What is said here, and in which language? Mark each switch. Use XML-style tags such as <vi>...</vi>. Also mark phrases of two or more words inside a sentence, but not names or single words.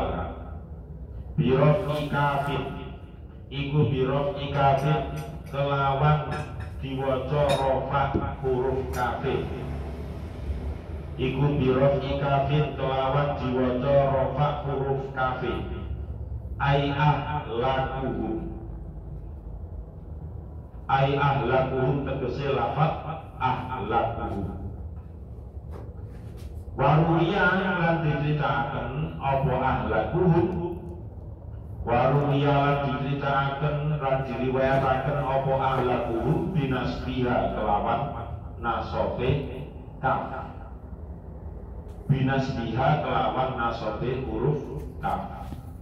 <ar>برفع كافين,</ar> <jv>iku</jv> <ar>برفع كافين</ar> <jv>kelawan diwaca rofa huruf kafin, iku</jv> <ar>برفع كافين</ar> <jv>kelawan diwaca rofa huruf kafin.</jv> <ar>أي أهلكهم أي أهلكهم</ar> <jv>tegese lafaz ahlakuhum. Waruya lan diceritakan apa ahlakuhum, waruya lan diceritakan lan diriwayataken apa ahlakuhum binasbiha kelawan nasobe kaf, binasbiha kelawan nasobe huruf kaf.</jv>